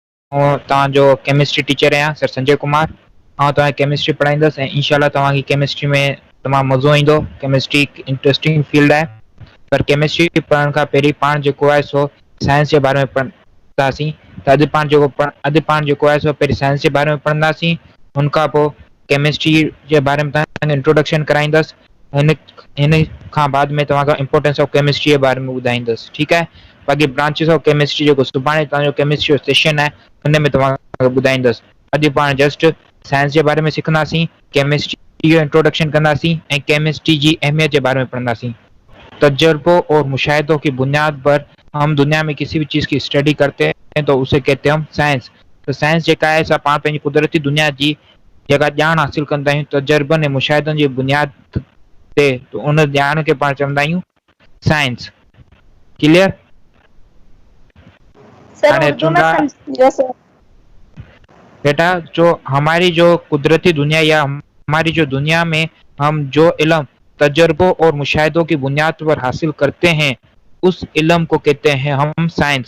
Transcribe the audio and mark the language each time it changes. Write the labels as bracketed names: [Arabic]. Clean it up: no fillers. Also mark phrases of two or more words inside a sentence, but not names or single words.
[Sindhi] तव्हांजो केमिस्ट्री टीचर आहियां सर संजय कुमार। तव्हांखे केमिस्ट्री पढ़ाईंदुसि ऐं इंशाल्लाह तव्हांखे केमिस्ट्री में तमामु मज़ो ईंदो। केमिस्ट्री इंटरेस्टिंग फील्ड आहे, पर केमिस्ट्री पढ़ण खां पहिरीं पाण जेको आहे सो साइंस जे बारे में पढ़ंदासीं। त अॼु पाण जेको आहे सो पहिरीं साइंस जे बारे में पढ़ंदासीं, हुन खां पोइ केमिस्ट्री जे बारे में तव्हांखे इंट्रोडक्शन कराईंदुसि। हिन खां बाद में तव्हांखां [English] importance of chemistry [Sindhi] जे बारे में ॿुधाईंदुसि। ठीकु आहे। बाक़ी [English] branches of chemistry [Sindhi] जेको सुभाणे तव्हांजो केमिस्ट्री जो सेशन आहे हुन में तव्हांखे ॿुधाईंदुसि। अॼु पाण जस्ट साइंस जे बारे में सिखंदासीं, केमिस्ट्री जो इंट्रोडक्शन कंदासीं ऐं केमिस्ट्री जी अहमियत जे बारे में पढ़ंदासीं। [Urdu] تجربوں اور مشاہدوں کی بنیاد پر ہم دنیا میں کسی بھی چیز کی اسٹڈی کرتے ہیں تو اسے کہتے ہیں ہم سائنس. [Sindhi] तो साइंस जेका आहे असां पाण पंहिंजी कुदरती दुनिया जी जेका ॼाण हासिल कंदा आहियूं तजर्बनि ऐं मुशाहिदनि जी बुनियाद ते, तो उन ॼाण खे पाण चवंदा आहियूं साइंस। क्लियर? सर उर्दू में समझियो सर। [Urdu] بیٹا جو ہماری جو قدرتی دنیا یا ہماری جو دنیا میں ہم جو علم تجربوں اور مشاہدوں کی بنیاد پر حاصل کرتے ہیں اس علم کو کہتے ہیں ہم سائنس.